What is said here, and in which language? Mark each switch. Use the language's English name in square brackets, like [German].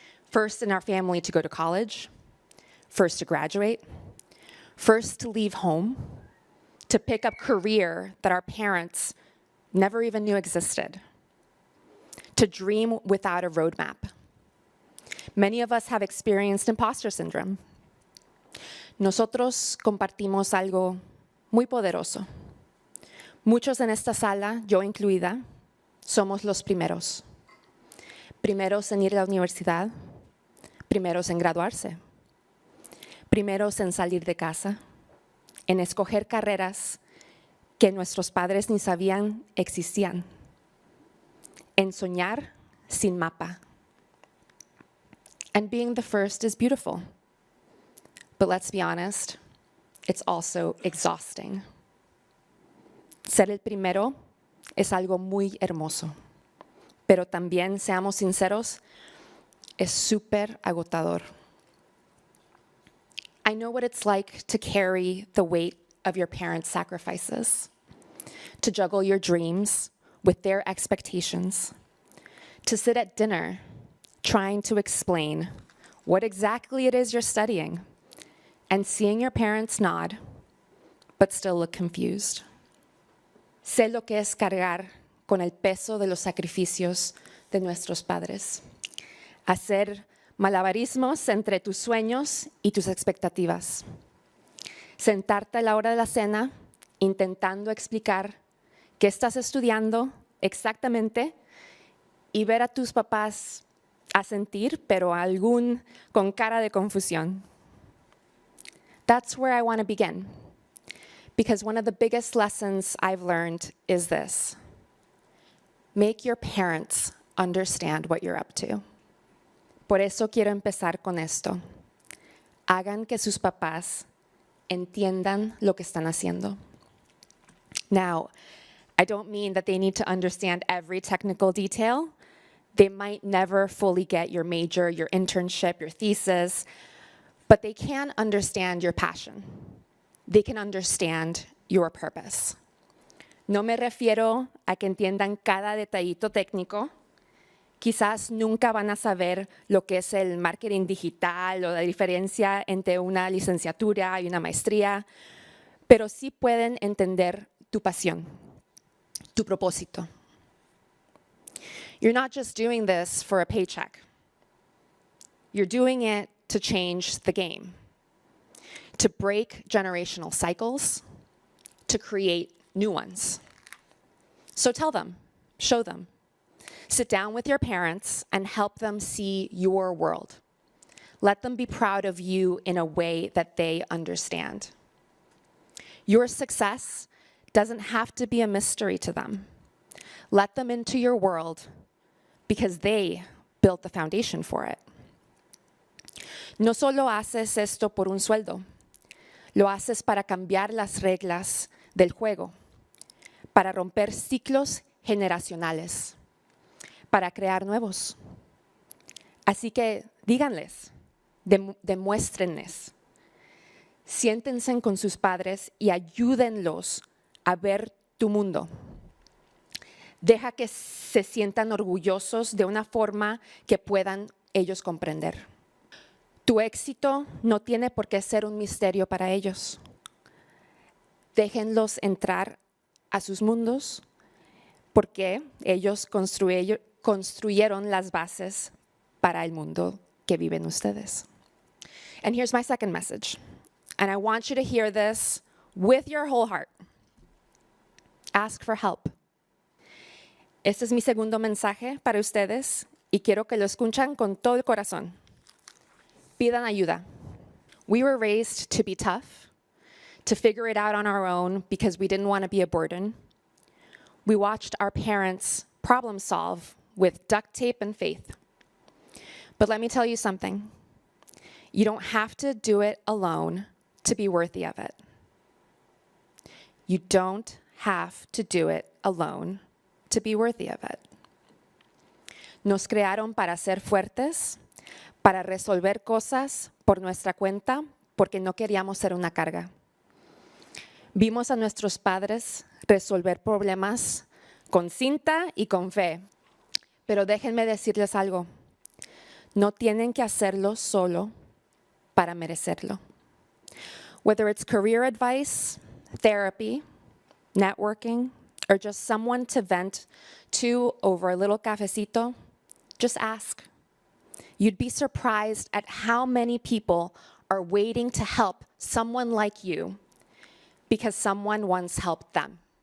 [English] First in our family to go to college, first to graduate, first to leave home, to pick up career that our parents never even knew existed, to dream without a roadmap. Many of us have experienced imposter syndrome. [Spanish] Nosotros compartimos algo muy poderoso. Muchos en esta sala, yo incluida, somos los primeros. Primeros en ir a la universidad, primeros en graduarse, primeros en salir de casa, en escoger carreras que nuestros padres ni sabían existían, en soñar sin mapa. [English] And being the first is beautiful. But let's be honest, it's also exhausting. [Spanish] Ser el primero es algo muy hermoso, pero también, seamos sinceros, es súper agotador. [English] I know what it's like to carry the weight of your parents' sacrifices, to juggle your dreams with their expectations, to sit at dinner trying to explain what exactly it is you're studying, and seeing your parents nod, but still look confused. [Spanish] Sé lo que es cargar con el peso de los sacrificios de nuestros padres. Hacer malabarismos entre tus sueños y tus expectativas. Sentarte a la hora de la cena intentando explicar qué estás estudiando exactamente y ver a tus papás asentir, pero algún con cara de confusión. [English] That's where I want to begin, because one of the biggest lessons I've learned is this: make your parents understand what you're up to. [Spanish] Por eso quiero empezar con esto. Hagan que sus papás entiendan lo que están haciendo. [English] Now, I don't mean that they need to understand every technical detail. They might never fully get your major, your internship, your thesis, but they can understand your passion. They can understand your purpose. [Spanish] No me refiero a que entiendan cada detallito técnico. Quizás nunca van a saber lo que es el marketing digital o la diferencia entre una licenciatura y una maestría, pero sí pueden entender tu pasión, tu propósito. [English] You're not just doing this for a paycheck. You're doing it to change the game, to break generational cycles, to create new ones. So tell them, show them. Sit down with your parents and help them see your world. Let them be proud of you in a way that they understand. Your success doesn't have to be a mystery to them. Let them into your world because they built the foundation for it. [Spanish] No solo haces esto por un sueldo, lo haces para cambiar las reglas del juego, para romper ciclos generacionales, para crear nuevos. Así que díganles, demuéstrenles, siéntense con sus padres y ayúdenlos a ver tu mundo. Deja que se sientan orgullosos de una forma que puedan ellos comprender. Tu éxito no tiene por qué ser un misterio para ellos. Déjenlos entrar a sus mundos porque ellos construyeron las bases para el mundo que viven ustedes. [English] And here's my second message. And I want you to hear this with your whole heart. Ask for help. [Spanish] Este es mi segundo mensaje para ustedes y quiero que lo escuchen con todo el corazón. Pidan ayuda. [English] We were raised to be tough, to figure it out on our own because we didn't want to be a burden. We watched our parents problem solve with duct tape and faith. But let me tell you something. You don't have to do it alone to be worthy of it. You don't have to do it alone to be worthy of it. [Spanish] Nos crearon para ser fuertes, para resolver cosas por nuestra cuenta, porque no queríamos ser una carga. Vimos a nuestros padres resolver problemas con cinta y con fe. Pero déjenme decirles algo. No tienen que hacerlo solo para merecerlo. [English] Whether it's career advice, therapy, networking, or just someone to vent to over a little cafecito, just ask. You'd be surprised at how many people are waiting to help someone like you because someone once helped them.